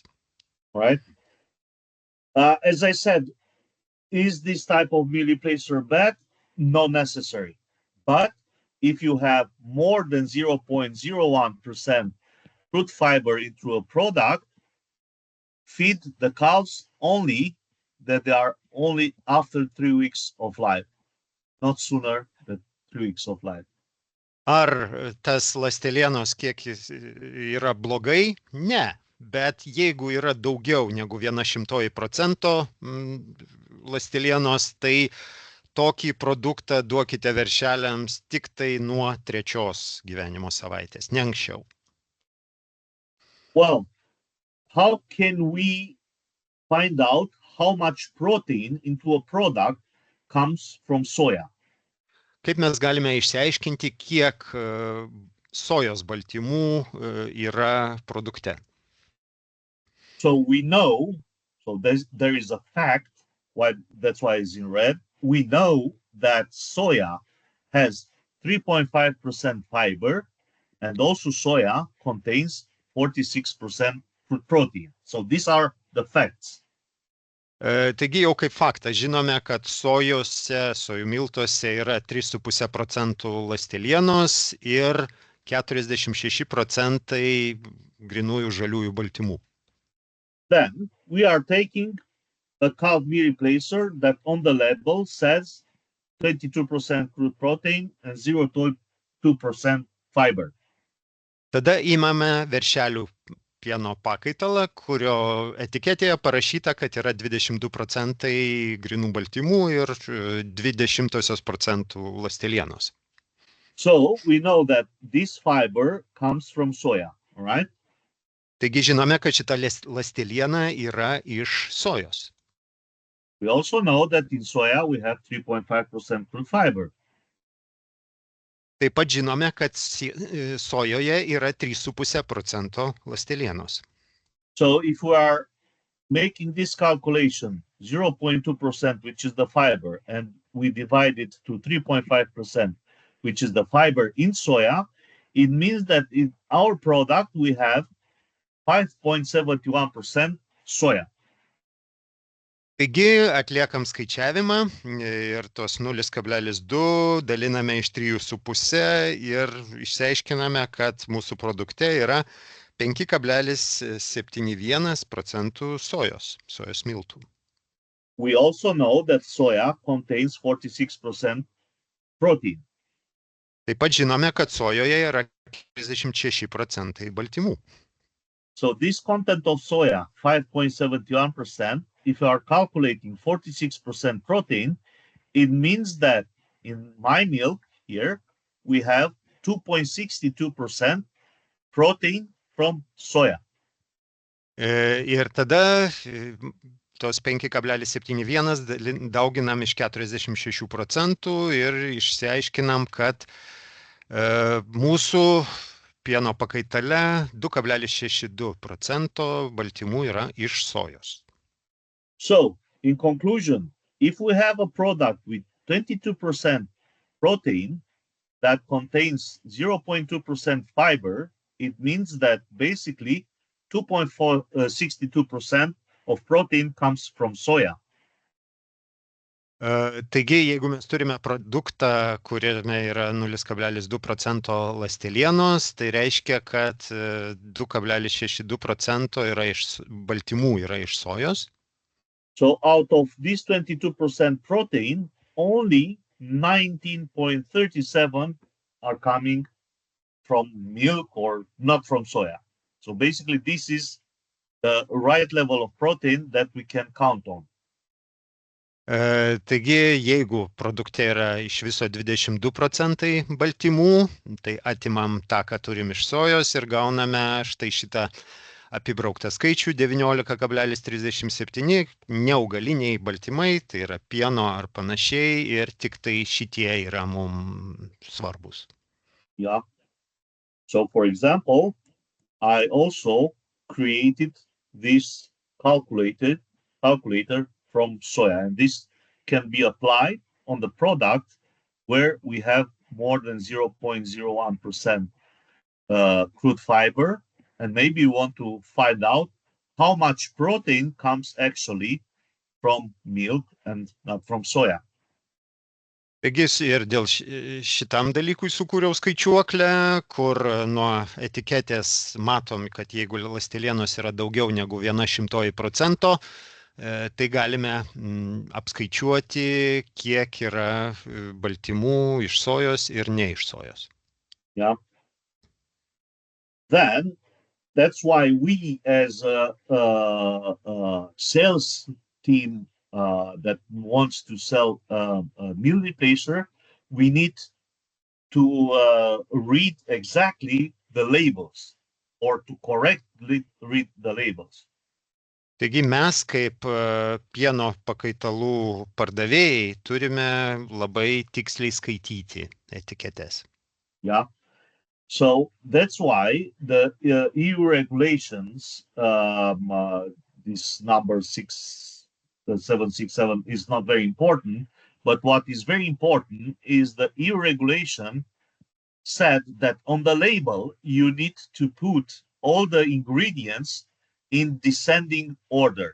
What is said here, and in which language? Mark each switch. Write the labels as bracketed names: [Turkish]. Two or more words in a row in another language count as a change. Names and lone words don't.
[English] Right? As I said, is this type of meal replacer bad? Not necessary. But if you have more than 0.01% crude fiber into a product, feed the cows only that they are only after 3 weeks of life, not sooner than 3 weeks of life. [Lithuanian] Ar tas ląstelienos kiekis yra blogai? Ne. Bet jeigu yra daugiau negu 0,01% ląstelienos, tai tokį produktą duokite veršeliams tik tai nuo 3 gyvenimo savaitės, ne anksčiau. [English] Well, how can we find out how much protein into a product comes from soya? [Lithuanian] Kaip mes galime išsiaiškinti, kiek sojos baltymų yra produkte? [English] So we know, so there is a fact, that's why it's in red. We know that soya has 3.5% fiber, and also soya contains 46% protein. So these are the facts. [Lithuanian] Taigi jau kaip faktas žinome, kad sojų miltuose yra 3,5% ląstelienos ir 46% grynųjų žaliųjų baltymų. [English] Then we are taking a calf meat replacer that on the label says 22% crude protein and 0.2% fiber. [Lithuanian] Tada įmame veršelių pieno pakaitalą, kurio etiketėje parašyta, kad yra 22% grynų baltymų ir 0,20% ląstelienos. [English] So we know that this fiber comes from soya, all right? [Lithuanian] Taigi žinome, kad šita ląsteliena yra iš sojos. [English] We also know that in soya we have 3.5% crude fiber. [Lithuanian] Taip pat žinome, kad sojoje yra 3,5% ląstelienos. [English] So if we are making this calculation, 0.2%, which is the fiber, and we divide it to 3.5%, which is the fiber in soya, it means that in our product we have 5.71% soya. [Lithuanian] Taigi atliekam skaičiavimą ir tos 0,2 daliname iš 3,5 ir išsiaiškiname, kad mūsų produkte yra 5,71% sojos miltų. [English] We also know that soya contains 46% protein. [Lithuanian] Taip pat žinome, kad sojoje yra 46% baltymų. [English] So this content of soya, 5.71%, if you are calculating 46% protein, it means that in my milk here, we have 2.62% protein from soya. [Lithuanian] Ir tada tos 5,71 dauginam iš 46% ir išsiaiškinam, kad mūsų pieno pakaitale 2,62% baltymų yra iš sojos. [English] So, in conclusion, if we have a product with 22% protein that contains 0.2% fiber, it means that basically 2.62% of protein comes from soya. [Lithuanian] Taigi, jeigu mes turime produktą, kuriame yra 0,2% ląstelienos, tai reiškia, kad 2,62% baltymų yra iš sojos. [English] So out of this 22% protein, only 19.37 are coming from milk or not from soya. So basically, this is the right level of protein that we can count on. [Lithuanian] Taigi, jeigu produkte yra iš viso 22% baltymų, tai atimam tą, ką turim iš sojos ir gauname štai šitą apibrauktą skaičių 19,37 neaugaliniai baltymai, tai yra pieno ar panašiai, ir tik tai šitie yra mums svarbus. [English] Yeah. So for example, I also created this calculator from soya, and this can be applied on the product where we have more than 0.01% crude fiber. And maybe you want to find out how much protein comes actually from milk and not from soya. [Lithuanian] Taigi ir dėl šitam dalykui sukūriau skaičiuoklę, kur nuo etiketės matom, kad jeigu ląstelienos yra daugiau negu 1/100%, tai galime apskaičiuoti, kiek yra baltymų iš sojos ir ne iš sojos. [English] Yeah. Then that's why we, as a sales team that wants to sell a meal replacer, we need to read exactly the labels or to correctly read the labels. [Lithuanian] Taigi mes kaip pieno pakaitalų pardavėjai turime labai tiksliai skaityti etiketes. [English] Yeah. So that's why the EU regulations, this number 767 is not very important, but what is very important is the EU regulation said that on the label you need to put all the ingredients in descending order.